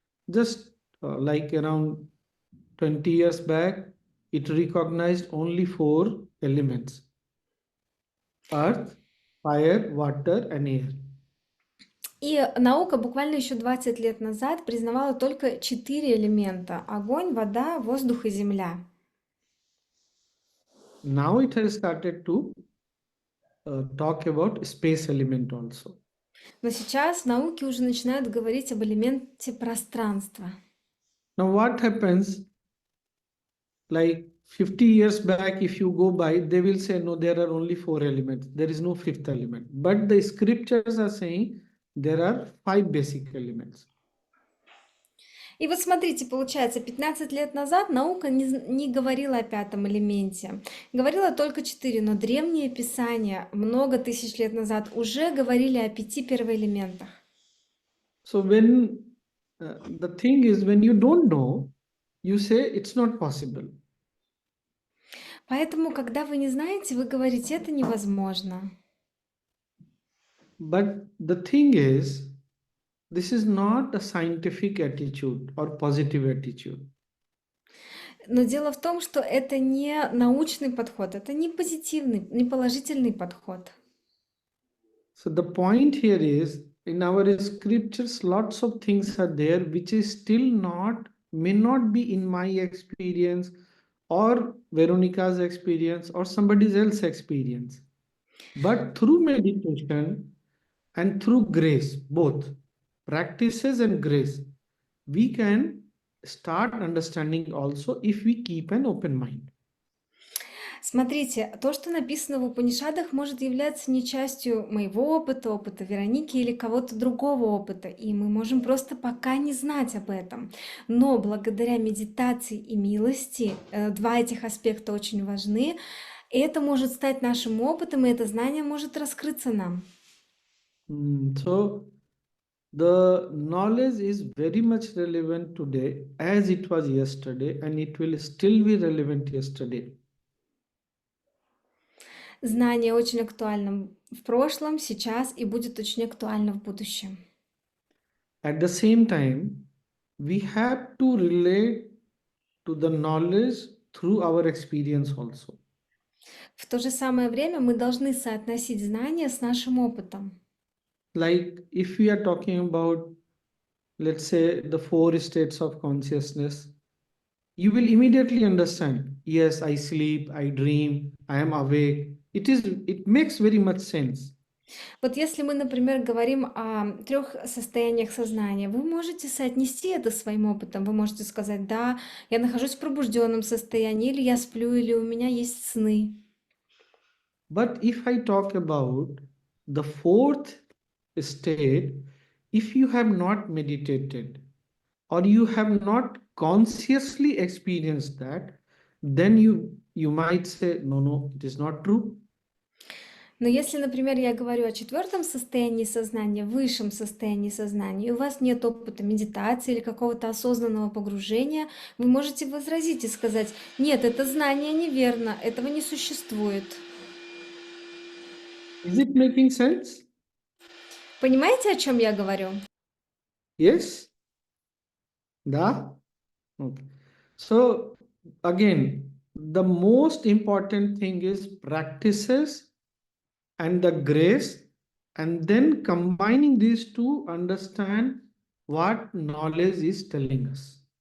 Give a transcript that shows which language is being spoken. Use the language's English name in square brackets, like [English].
[English] Just like around 20 years back, it recognized only four elements: earth, fire, water, and air. [Russian] И наука буквально еще 20 лет назад признавала только 4 элемента: огонь, вода, воздух и земля. [English] Now it has started to talk about space element also. [Russian] Но сейчас в науке уже начинают говорить об элементе пространства. [English] Now what happens, like 50 years back, if you go by, they will say, no, there are only four elements. There is no fifth element. But the scriptures are saying there are five basic elements. [Russian] И вот смотрите, получается, 15 лет назад наука не говорила о пятом элементе, говорила только 4, но древние писания много тысяч лет назад уже говорили о 5 первоэлементах. [English] So when the thing is, when you don't know, you say it's not possible. [Russian] Поэтому, когда вы не знаете, вы говорите, это невозможно. [English] But the thing is, this is not a scientific attitude or positive attitude. [Russian] Но дело в том, что это не научный подход, это не позитивный, не положительный подход. [English] So the point here is, in our scriptures, lots of things are there which is still not, may not be in my experience or Veronica's experience or somebody else's experience. But through meditation and through grace, both practices and grace, we can start understanding also if we keep an open mind. [Russian] Смотрите, то, что написано в Упанишадах, может являться не частью моего опыта, опыта Вероники или кого-то другого опыта, и мы можем просто пока не знать об этом. Но благодаря медитации и милости, два этих аспекта очень важны, это может стать нашим опытом, и это знание может раскрыться нам. [English] So the knowledge is very much relevant today as it was yesterday, and it will still be relevant yesterday. [Russian] Знание очень актуально в прошлом, сейчас и будет очень актуально в будущем. [English] At the same time, we have to relate to the knowledge through our experience also. [Russian] В то же самое время мы должны соотносить знания с нашим опытом. [English] Like if we are talking about, let's say, the four states of consciousness, you will immediately understand, yes, I sleep, I dream, I am awake. It makes very much sense. [Russian] Вот если мы, например, говорим о 3 состояниях сознания, вы можете соотнести это с своим опытом. Вы можете сказать, да, я нахожусь в пробужденном состоянии, или я сплю, или у меня есть сны. [English] But if I talk about the fourth state, if you have not meditated or you have not consciously experienced that, then you might say, no, it is not true. [Russian] Но если, например, я говорю о 4 состоянии сознания, высшем состоянии сознания, и у вас нет опыта медитации или какого-то осознанного погружения, вы можете возразить и сказать, нет, это знание неверно, этого не существует. [English] Is it making sense? [Russian] Понимаете, о чем я говорю? [English] Yes? Da? Okay. So again, the most important thing is practices and the grace, and then combining these two, understand what knowledge is telling us.